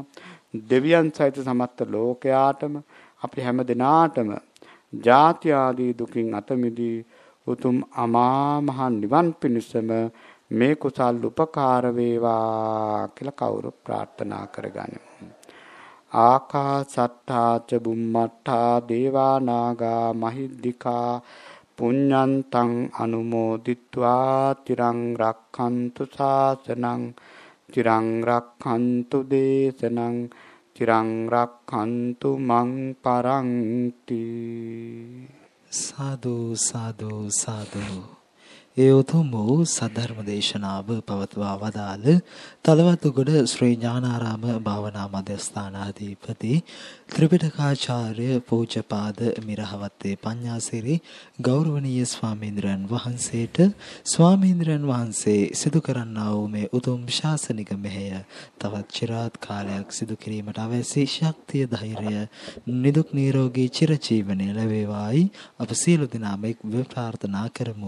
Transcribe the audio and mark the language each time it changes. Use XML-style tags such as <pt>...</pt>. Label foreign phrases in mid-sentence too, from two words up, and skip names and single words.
<si>දෙවියන් සහිත සමස්ත ලෝකයාටම අපි හැම දිනාටම ජාති ආදී දුකින් අත මිදී උතුම් අමා මහ නිවන් පිණිසම මේ කුසල් උපකාර වේවා කියලා කවුරු ප්‍රාර්ථනා කරගනිමු.</si> <pi>ආකාසට්ඨා ච බුම්මට්ඨා දේවා නාග මහිද්దికා පුඤ්ඤන්තං අනුමෝදිත්වා තිරං රක්ඛන්තු ශාසනං තිරං රක්ඛන්තු දේශනං තිරං රක්ඛන්තු මං පරන්ති. සාදු සාදු සාදු.</pi> <si>ඒ උතුම් වූ සද්ධර්ම දේශනාව පවත්වා වදාළ තලවතුගොඩ ශ්‍රී ඥානාරාම භාවනා මධ්‍යස්ථානාධිපති ත්‍රිපිටකාචාර්ය පූජ්‍යපාද මිරහවත්තේ පඤ්ඤාසිරි ගෞරවනීය ස්වාමීන්ද්‍රයන් වහන්සේට ස්වාමීන්ද්‍රයන් වහන්සේ සිදු කරන්නා වූ මේ උතුම් ශාසනික මෙහෙය තවත් চিරාත් කාලයක් සිදු කිරීමට අවශ්‍ය ශක්තිය ධෛර්යය නිදුක් නිරෝගී චිරජීවනය ලැබේවායි අප සියලු දෙනාම එක් ප්‍රාර්ථනා කරමු.</si>